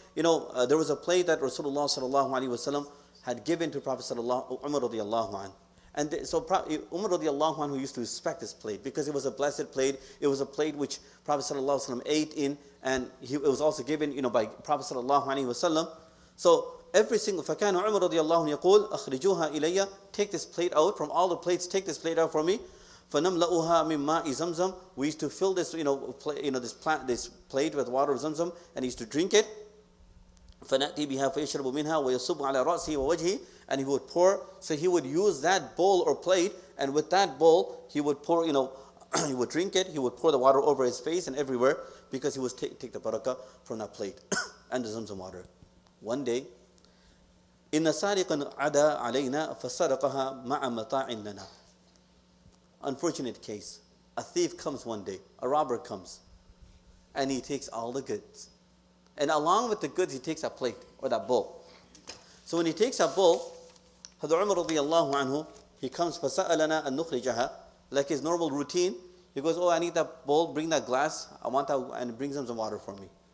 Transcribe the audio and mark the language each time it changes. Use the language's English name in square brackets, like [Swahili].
[English] There was a plate that Rasulullah sallallahu alaihi wasallam had given to Prophet Umar radiallahu anhu. And so Umar radiallahu anhu used to respect this plate because it was a blessed plate. It was a plate which Prophet sallallahu alaihi wasallam ate in, and it was also given, by Prophet sallallahu alaihi wasallam. So every single [Arabic] فَكَانَ عُمَرُ رَضِيَ اللَّهُ يَقُولُ أَخْرِجُوهَا إِلَيَّ. [English] Take this plate out from all the plates. Take this plate out for me. [Arabic] فَنَمْلَأُهَا مِنْ مَاءِ زَمْزَمْ. [English] We used to fill this, this plate with water of Zamzam, and he used to drink it. [Arabic] فَنَأْتِي بِهَا فَيَشْرَبُ مِنْهَا وَيَصُبُّ عَلَى رَأْسِهِ وَوَجْهِهِ. [English] And he would pour, so he would use that bowl or plate, and with that bowl, he would pour, he would drink it, he would pour the water over his face and everywhere, because he was take the barakah from that plate and the Zamzam water. One day, [Arabic] إِنَّ سَارِقًا عَدَى عَلَيْنَا فَسَرَقَهَا مَعَ مَتَاعٍ لَنَا. [English] Unfortunate case. A thief comes one day, a robber comes, and he takes all the goods. And along with the goods, he takes a plate or that bowl. So when he takes a bowl, Hadr Umar radiallahu anhu, he comes, [Arabic] فَسَأَلَنَا أَن نُخْرِجَهَا. [English] Like his normal routine, he goes, I need that bowl, bring that glass, I want that, and brings him some water for me.